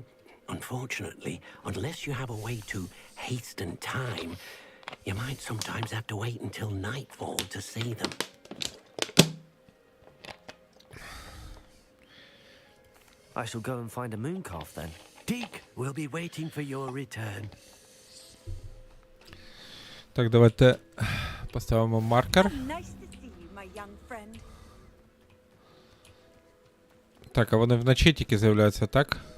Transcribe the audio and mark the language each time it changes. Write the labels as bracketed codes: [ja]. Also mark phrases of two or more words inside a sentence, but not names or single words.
[en] So, Unfortunately, unless you have a way to hasten time, you might sometimes have to wait until nightfall to see them. I shall go and find a moon calf then. Deke will be waiting for your return. [uk] Так, давайте поставимо маркер. [en] Nice to see you, my young friend. [uk] Так, а вони вночі тільки з'являються, так?